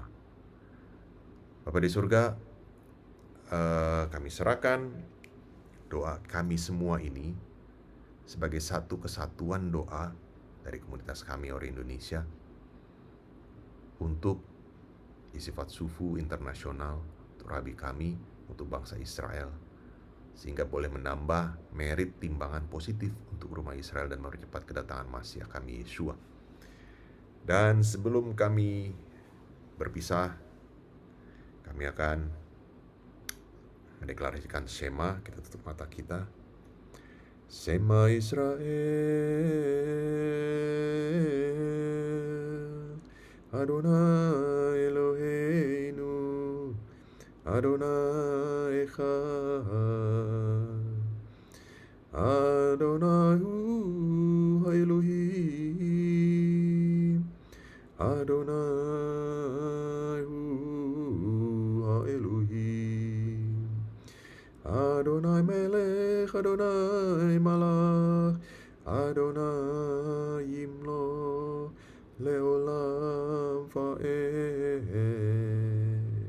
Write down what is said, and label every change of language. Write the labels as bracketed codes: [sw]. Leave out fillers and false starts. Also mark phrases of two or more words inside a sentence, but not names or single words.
[id] Bapak di surga, kami serahkan doa kami semua ini sebagai satu kesatuan doa dari komunitas kami Ori Indonesia untuk Isifat Sufu Internasional, untuk Rabi kami, untuk bangsa Israel, sehingga boleh menambah merit timbangan positif untuk rumah Israel dan mempercepat kedatangan Masiah kami Yeshua. Dan sebelum kami berpisah, kami akan mendeklarasikan Shema. Kita tutup mata kita. [he] שמע ישראל אדוני אלוהינו אדוני אחד, אדוני הוא אלוהים אדוני הוא אלוהים אדוני מלך אדוני מלך אדוני ימלוך לעולם ועד.